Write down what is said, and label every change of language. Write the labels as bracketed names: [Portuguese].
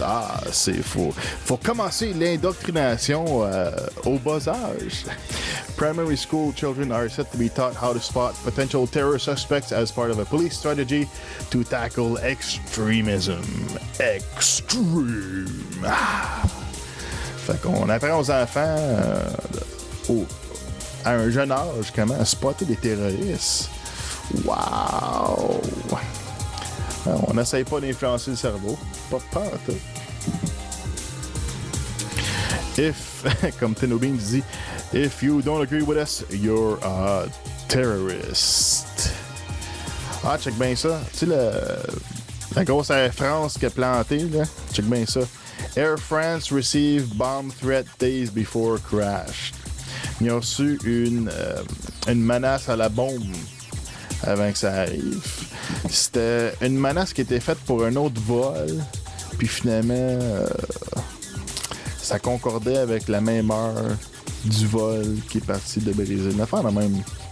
[French] Ah, c'est faux. Faut commencer l'indoctrination au bas âge. [English] Primary school children are set to be taught how to spot potential terror suspects as part of a police strategy to tackle extremism. Extreme. Ah. [French] Fait qu'on apprend aux enfants à un jeune âge comment spotter des terroristes. Wow! On n'essaye pas d'influencer le cerveau. Pas peur, toi. Comme Tenobin dit, [English] if you don't agree with us, you're a terrorist. [French] Ah, check bien ça. Tu sais, la grosse Air France qui a planté, là. Check bien ça. [English] Air France received bomb threat days before crash. [French] Ils ont reçu une menace à la bombe avant que ça arrive. C'était une menace qui était faite pour un autre vol, puis finalement, ça concordait avec la même heure du vol qui est parti de Brésil. Une affaire la même.